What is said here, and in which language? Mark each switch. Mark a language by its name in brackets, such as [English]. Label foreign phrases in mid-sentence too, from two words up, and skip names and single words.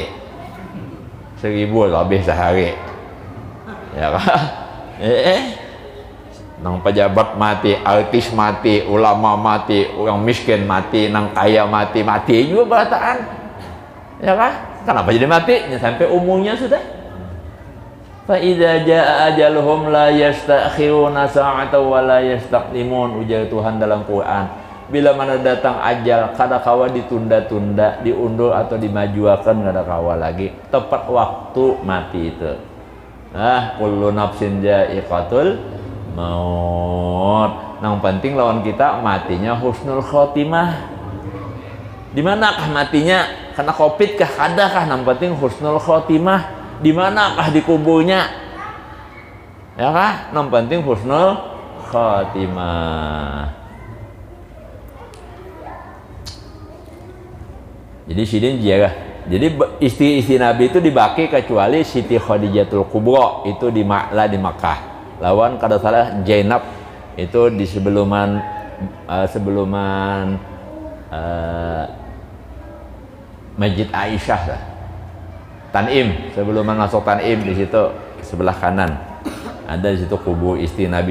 [Banjar] 1000 lebih sehari. Ya kan? Nang pejabat mati, artis mati, ulama mati, orang miskin mati, nang kaya mati juga berataan. Ya kan? Kenapa jadi mati? Sampai umurnya sudah. [Arabic] فإذا جاء أجلهم لا يستأخرون ساعة ولا يستقدمون, ujar Tuhan dalam Quran. [Banjar] Bila mana datang ajal, kada kawa ditunda-tunda, diundur atau dimajuakan, kada kawa lagi. Tepat waktu mati itu. [Arabic] كل نفس ذائقة الموت. [Banjar] Yang penting lawan kita matinya [Arabic] حسن الخاتمة. [Banjar] Di manakah matinya? Karena Covid kah? Adakah? Yang penting [Arabic] حسن الخاتمة. [Banjar] Di manakah di kuburnya? Ya kah? Yang penting [Arabic] حسن الخاتمة. [Banjar] Jadi sidin ziarah. Jadi istri-istri Nabi itu dibaki kecuali Siti Khadijatul Kubra, itu di Makkah. Lawan kada salah Zainab itu di sebelum Masjid Aisyah lah. Tan'im, sebelum masuk Tan'im di situ sebelah kanan ada di situ kubur istri Nabi.